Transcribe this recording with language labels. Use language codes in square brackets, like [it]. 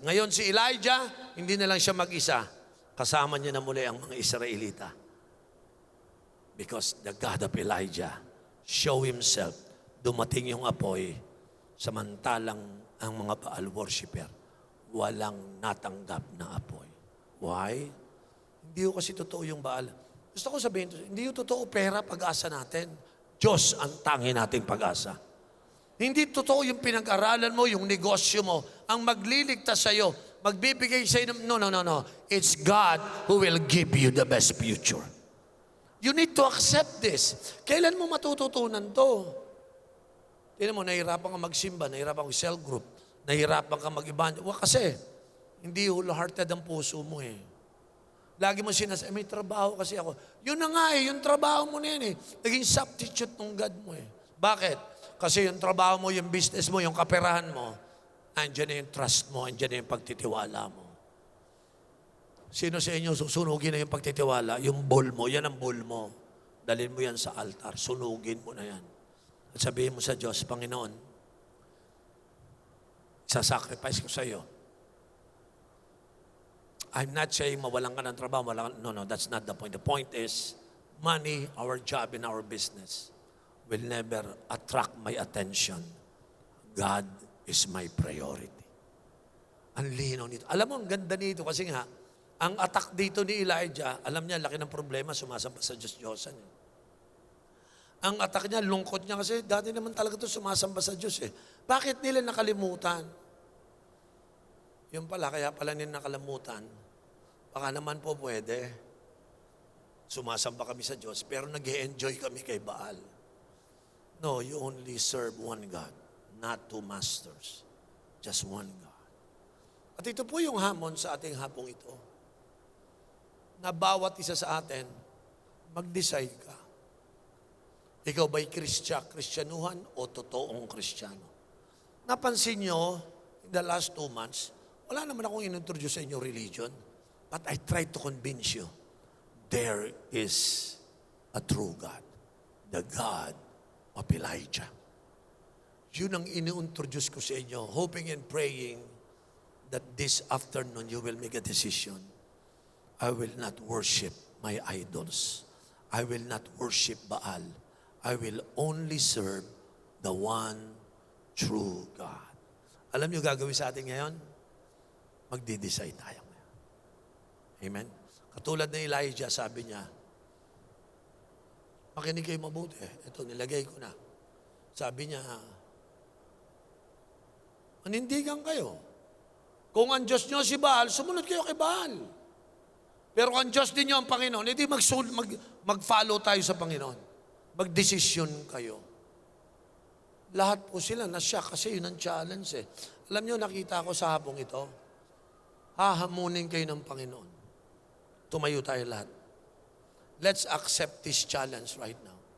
[tl] Ngayon si Elijah, hindi na lang siya mag-isa. Kasama niya na muli ang mga Israelita. [en] Because the God of Elijah show Himself. [tl] Dumating yung apoy, samantalang ang mga Baal worshiper, walang natanggap na apoy. [en] Why? [tl] Hindi ko kasi totoo yung Baal. Gusto ko sabihin, hindi yung totoo pera pag-asa natin. Diyos ang tangi nating pag-asa. Hindi totoo yung pinag-aralan mo, yung negosyo mo, ang magliligtas sa'yo, magbibigay sa'yo ng, no. [en] It's God who will give you the best future. You need to accept this. [tl] Kailan mo matututunan to? Tignan mo, nahihirapan ka magsimba, nahihirapan ka cell group, nahihirapan ka mag-evangelize. Kasi, hindi wholehearted ang puso mo eh. Lagi mo sinasabi, may trabaho kasi ako. Yun na nga eh, yung trabaho mo na yan eh. Naging substitute ng God mo eh. Bakit? Kasi yung trabaho mo, yung business mo, yung kaperahan mo, andyan na yung trust mo, andyan na yung pagtitiwala mo. Sino sa inyo susunugin na yung pagtitiwala? Yung bowl mo, yan ang bowl mo. Dalhin mo yan sa altar, sunugin mo na yan. At sabihin mo sa Diyos, Panginoon, isasacrifice ko sa iyo. [en] I'm not saying [tl] mawalan ka ng trabaho. [en] No, that's not the point. The point is, money, our job, and our business will never attract my attention. God is my priority. [tl] Ang linaw nito. Alam mo, ang ganda nito kasi nga, ang attack dito ni Elijah, alam niya, laki ng problema, sumasamba sa Diyos-Diyosan. Ang attack niya, lungkot niya kasi dati naman talaga ito sumasamba sa Diyos eh. Bakit nila nakalimutan? Yung pala, kaya pala nila nakalimutan, baka naman po pwede. Sumasamba kami sa Diyos, pero nag-e-enjoy kami kay Baal. [en] No, you only serve one God, not two masters. Just one God. [tl] At ito po yung hamon sa ating hapong ito. Na bawat isa sa atin, mag-decide ka. Ikaw ba'y Kristyanuhan o totoong Kristiyano? Napansin nyo, [en] in the last 2 months, [tl] wala naman akong inintroduce sa inyo religion, [en] but I tried to convince you, there is a true God, the God of Elijah. [tl] Yun ang ini-introduce ko sa inyo, [en] hoping and praying that this afternoon you will make a decision. I will not worship my idols. I will not worship Baal. I will only serve the one true God. [tl] Alam niyo gagawin sa atin ngayon? Magdi-decide tayo ngayon. Amen? Katulad na Elijah, sabi niya, makinig kayo mabuti. Ito, nilagay ko na. Sabi niya, manindigan kayo. Kung ang Diyos niyo si Baal, sumunod kayo kay Baal. Pero ang Diyos din niyo ang Panginoon, hindi mag-follow tayo sa Panginoon. Mag-desisyon kayo. Lahat po sila nasyak kasi yun ang challenge eh. Alam niyo, nakita ko sa hapong ito, hahamunin kayo ng Panginoon. Tumayo tayo lahat. [en] Let's accept this challenge right now.